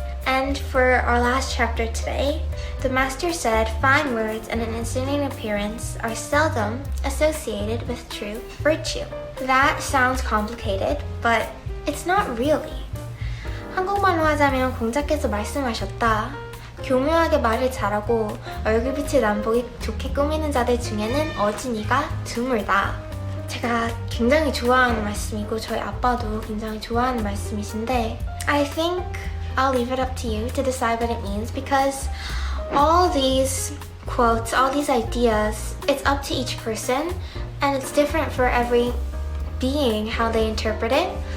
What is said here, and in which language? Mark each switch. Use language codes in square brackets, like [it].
[en] And for our last chapter today, the master said fine words and an insinuating appearance are seldom associated with true virtue. That sounds complicated, but it's not really. [ko] 한국말로 하자면 공자께서 말씀하셨다. 교묘하게 말을 잘하고 얼굴빛을 남보기 좋게 꾸미는 자들 중에는 어진이가 드물다. 제가 굉장히 좋아하는 말씀이고 저희 아빠도 굉장히 좋아하는 말씀이신데 [en] I think I'll leave it up to you to decide what it means because all these quotes, all these ideas, it's up to each person and it's different for every being how they interpret it.